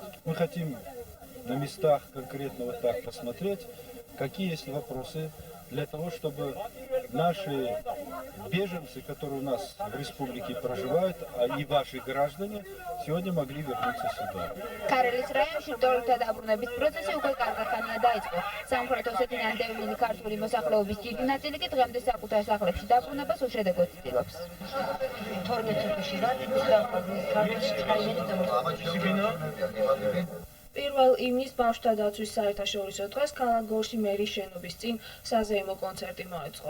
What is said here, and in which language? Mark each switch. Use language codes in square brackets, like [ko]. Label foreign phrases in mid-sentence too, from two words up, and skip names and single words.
[ru] Мы хотим на местах конкретно вот так посмотреть, какие есть вопросы, для того, чтобы наши беженцы, которые у нас в республике проживают, и ваши граждане, сегодня могли вернуться сюда. [ka] ქარელის რაიონში ტოლთა დაბრუნების პროცესი უკვე კარგახანია დაიწყო. სამხრეთ ოსეთიდან დევნილი ქართული მოსახლეობის დიდი ნაწილი კი დღემდე საკუთარ სახლებში დაბრუნებას უშედეგოდ ცდილობს. პირველ ივნის ბავშვთა დაცვის საერთაშორისო დღეს ქალაქ გორში მერის შენობის წინ საზეიმო კონცერტი მოეწყო.